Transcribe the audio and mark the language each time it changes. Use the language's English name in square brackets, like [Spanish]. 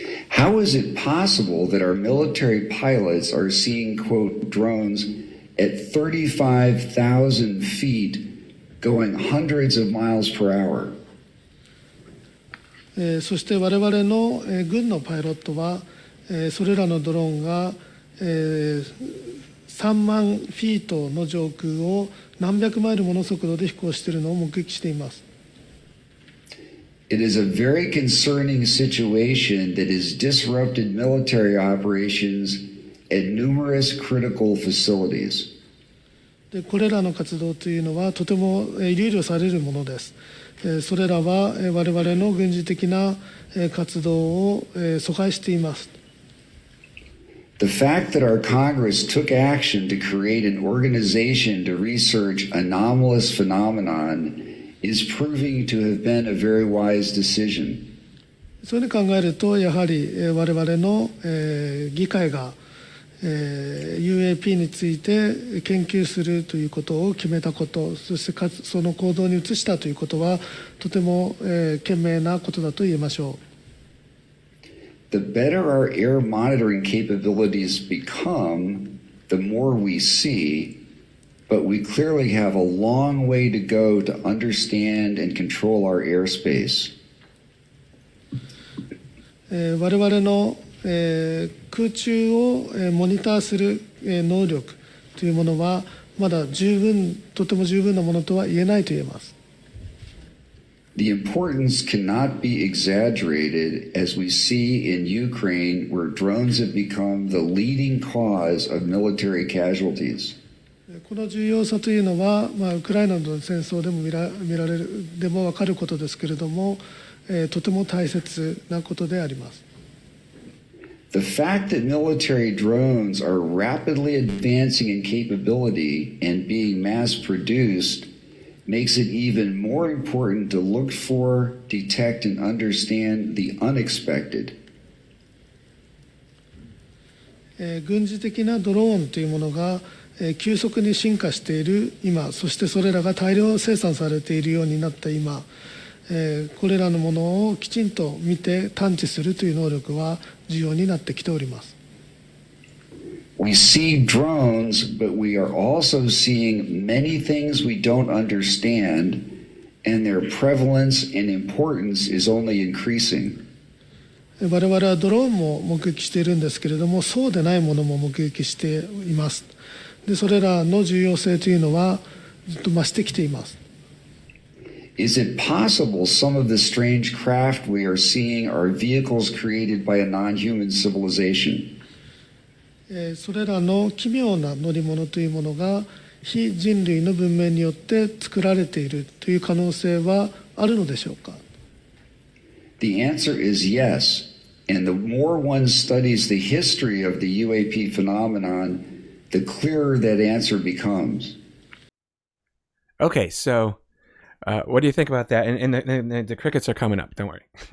[English] How is it possible that our military pilots are seeing, quote, drones at 35,000 feet going hundreds of miles per hour? [Japanese] そして我々の軍のパイロットはそれらのドローンが3万フィートの上空を何百マイルもの速度で飛行しているのを目撃しています。 [English] It is a very concerning situation that has disrupted military operations at numerous critical facilities. [Japanese] でこれらの活動というのはとても憂慮されるものです。それらは我々の軍事的な活動を阻害しています。 [English] The fact that our Congress took action to create an organization to research anomalous phenomenon is proving to have been a very wise decision. [Japanese] そういうふうに考えると、やはり我々の議会が UAP について研究するということを決めたこと、そしてその行動に移したということはとても賢明なことだと言えましょう。 [English] The better our air monitoring capabilities become, the more we see, but we clearly have a long way to go to understand and control our airspace. [Japanese] 我々の空中をモニターする能力というものはまだとても十分なものとは言えないと言えます。 [English] The importance cannot be exaggerated as we see in Ukraine, where drones have become the leading cause of military casualties. [Japanese] この重要さというのは、ウクライナの戦争でも見られるでも分かることですけれども、とても大切なことであります。 [English] The fact that military drones are rapidly advancing in capability and being mass produced makes it even more important to look for, detect, and understand the unexpected. [Japanese] 軍事的なドローンというものが急速に進化している今、そしてそれらが大量生産されているようになった今、これらのものをきちんと見て探知するという能力は重要になってきております。 [English] We see drones, but we are also seeing many things we don't understand, and their prevalence and importance is only increasing. [Japanese] 我々はドローンも目撃しているんですけれども、そうでないものも目撃しています。で、それらの重要性というのはずっと増してきています。 [English] Is it possible some of the strange craft we are seeing are vehicles created by a non-human civilization? [Japanese] それらの奇妙な乗り物というものが非人類の文明によって作られているという可能性はあるのでしょうか？ [English] The answer is yes. And the more one studies the history of the UAP phenomenon, the clearer that answer becomes. Okay, so what do you think about that? And the crickets are coming up. Don't worry.